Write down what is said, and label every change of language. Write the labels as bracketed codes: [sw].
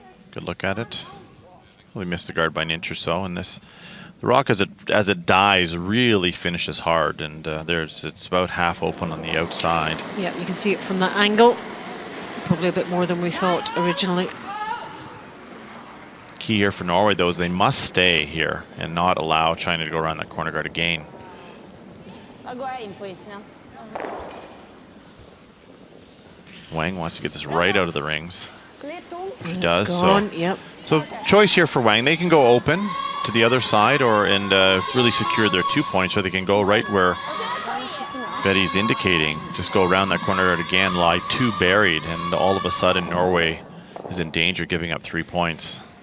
[en] Good look at it. Really missed the guard by an inch or so, and the rock as it dies really finishes hard, and it's about half open on the outside. Yeah, you can see it from that angle. probably a bit more than we thought originally. Key here for Norway, though, is they must stay here and not allow China to go around that corner guard again. [no] Da går jeg inn på isen igjen. [en] Wang wants to get this right out of the rings. He It's does. gone, yep. So choice here for Wang. They can go open to the other side and really secure their 2 points, or they can go right where Betty's indicating. Just go around that corner guard again, lie 2 buried, and all of a sudden Norway is in danger, giving up 3 points.